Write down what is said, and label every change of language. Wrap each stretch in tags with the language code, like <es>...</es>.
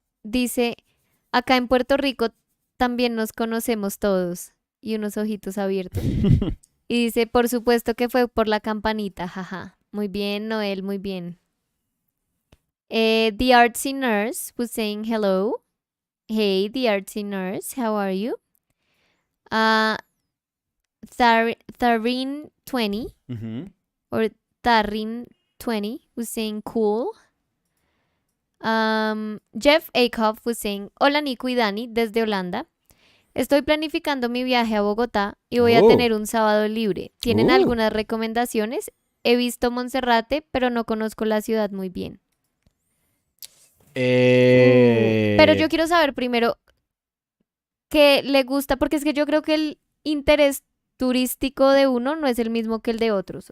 <es>dice, acá en Puerto Rico también nos conocemos todos. Y unos ojitos abiertos. Y dice, por supuesto que fue por la campanita, jaja. Muy bien, Noel, muy bien.</es> <en>The artsy nurse was saying hello. Hey, the artsy nurse, how are you? Tharin20 or Tarin20 was saying cool. Jeff Akoff was saying,</en> <es>hola Nico y Dani desde Holanda. Estoy planificando mi viaje a Bogotá y voy a tener un sábado libre. ¿Tienen algunas recomendaciones? He visto Monserrate, pero no conozco la ciudad muy bien. Pero yo quiero saber primero qué le gusta, porque es que yo creo que el interés turístico de uno no es el mismo que el de otros.</es>